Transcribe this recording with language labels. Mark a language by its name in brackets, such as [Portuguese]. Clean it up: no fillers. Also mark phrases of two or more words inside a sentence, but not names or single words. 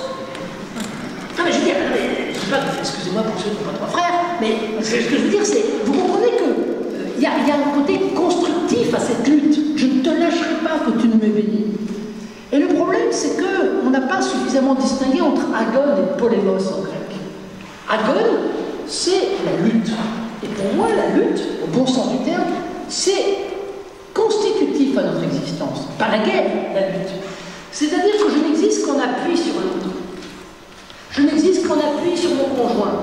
[French] Non mais je veux dire, excusez-moi pour ceux qui n'ont pas 3 frères, mais ce que je veux dire, c'est, vous comprenez qu'il y a un côté constructif à cette lutte. Je ne te lâcherai pas que tu ne m'aies béni. Et le problème, c'est qu'on n'a pas suffisamment distingué entre agone et polémos en grec. Agone, c'est la lutte. Et pour moi, la lutte, au bon sens du terme, c'est constitutif à notre existence. Pas la guerre, la lutte. C'est-à-dire que je n'existe qu'en appui sur l'autre. Je n'existe qu'en appui sur mon conjoint.